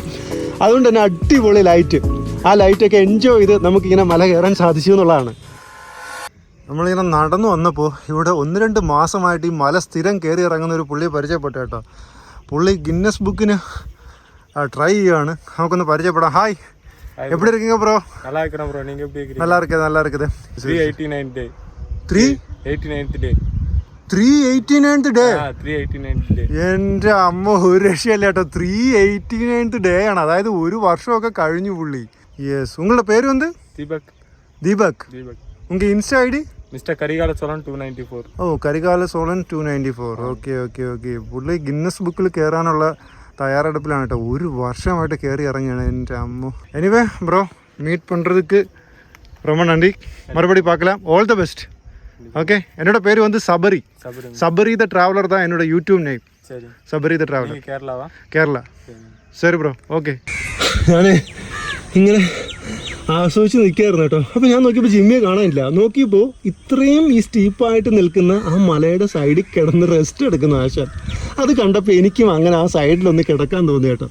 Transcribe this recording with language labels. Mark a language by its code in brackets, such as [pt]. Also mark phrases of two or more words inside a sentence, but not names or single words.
[ml] അതുകൊണ്ട് തന്നെ അടിപൊളി ലൈറ്റ്. ആ ലൈറ്റൊക്കെ എൻജോയ് ചെയ്ത് നമുക്കിങ്ങനെ മല കയറാൻ സാധിച്ചു എന്നുള്ളതാണ്. നമ്മളിങ്ങനെ നടന്നു വന്നപ്പോൾ ഇവിടെ 1-2 മാസമായിട്ട് ഈ മല സ്ഥിരം കയറി ഇറങ്ങുന്ന ഒരു പുള്ളിയെ പരിചയപ്പെട്ടു കേട്ടോ. പുള്ളി ഗിന്നസ് ബുക്കിന് ട്രൈ ചെയ്യുകയാണ്. നമുക്കൊന്ന് പരിചയപ്പെടാം. ഹായ്, [ta] எப்படி இருக்கீங்க ப்ரோ? நல்லா இருக்கேன் ப்ரோ. நீங்க எப்படி இருக்கீங்க? நல்லா இருக்குது, நல்லா இருக்குது. [en] 389th day. 389th day. 389th day. 389th day. [ml] എൻ്റെ അമ്മ, ഒരു രക്ഷയല്ല കേട്ടോ. 389th ഡേ ആണ്. അതായത് ഒരു വർഷമൊക്കെ കഴിഞ്ഞു പുള്ളി. യെസ്. ഉങ്ങളുടെ പേര് വന്ന്? ദീപക്. ദീപക്. ഉങ്ക ഇൻസ്റ്റാ ഐ ഡി? മിസ്റ്റർ കരികാല സോളൻ 294. ഓ, കരികാല സോളൻ 294. ഓക്കെ ഓക്കെ ഓക്കെ. പുള്ളി ഗിന്നസ് ബുക്കിൽ കയറാനുള്ള തയ്യാറെടുപ്പിലാണ് കേട്ടോ. ഒരു വർഷമായിട്ട് കയറി ഇറങ്ങിയാണ് എൻ്റെ അമ്മ. [en] anyway bro, [ta] மீட் பண்ணுறதுக்கு ரொம்ப நன்றி. மறுபடி பார்க்கலாம். [en] all the best. [ta] ஓகே. என்னோட பேர் வந்து சபரி. சபரி த ட்ராவலர் தான் என்னோட [en] YouTube name. [ta] சரி, சபரி த ட்ராவலர். [ml] കേരളവാ? കേരള. ശരി ബ്രോ, ഓക്കെ. ഞാൻ ഇങ്ങനെ ആസ്വദിച്ച് നിൽക്കുകയായിരുന്നു കേട്ടോ. അപ്പോൾ ഞാൻ നോക്കിയപ്പോൾ ജിമ്മിയെ കാണാനില്ല. നോക്കിയപ്പോൾ ഇത്രയും ഈ സ്റ്റീപ്പായിട്ട് നിൽക്കുന്ന ആ മലയുടെ സൈഡിൽ കിടന്ന് റെസ്റ്റ് എടുക്കുന്ന ആശാൻ. അത് കണ്ടപ്പോൾ എനിക്കും അങ്ങനെ ആ സൈഡിലൊന്ന് കിടക്കാൻ തോന്നി കേട്ടോ.